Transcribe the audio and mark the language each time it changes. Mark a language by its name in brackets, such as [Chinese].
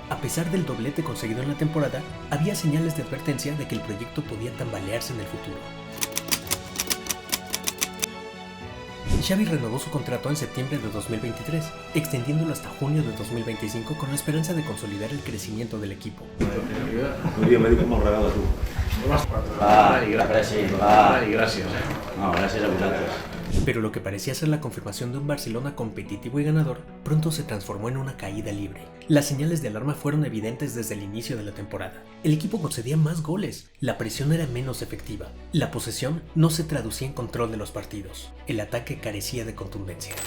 [Spanish] A pesar del doblete conseguido en la temporada, había señales de advertencia de que el proyecto podía tambalearse en el futuro. Xavi renovó su contrato en septiembre de 2023, extendiéndolo hasta junio de 2025 con la esperanza de consolidar el crecimiento del equipo. Un día me dijo como regalo tú. [Catalan] Gràcies. No, gràcies a vosaltres. [Spanish] Pero lo que parecía ser la confirmación de un Barcelona competitivo y ganador, pronto se transformó en una caída libre. Las señales de alarma fueron evidentes desde el inicio de la temporada. El equipo concedía más goles, la presión era menos efectiva, la posesión no se traducía en control de los partidos, el ataque carecía de contundencia.